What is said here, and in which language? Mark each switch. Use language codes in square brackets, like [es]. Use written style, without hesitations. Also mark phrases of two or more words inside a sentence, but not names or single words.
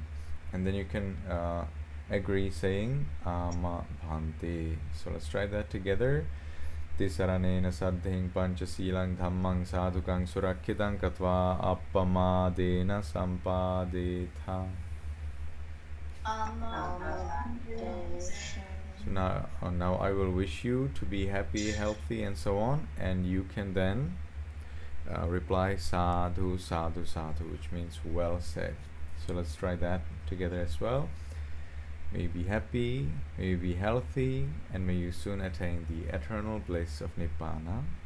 [en] And then you can agree saying [pi] ama bhante. [en] So let's try that together. [pi] Tisaraṇena saddhiṃ pañcasīlaṃ dhammang sadhukang surakkhitāṃ katva appamadena sampadetha. [en] So now I will wish you to be happy, healthy, and so on, and you can then reply [pi] sadhu, sadhu, sadhu, [en] which means well said. So let's try that together as well. May you be happy, may you be healthy, and may you soon attain the eternal bliss of Nibbana.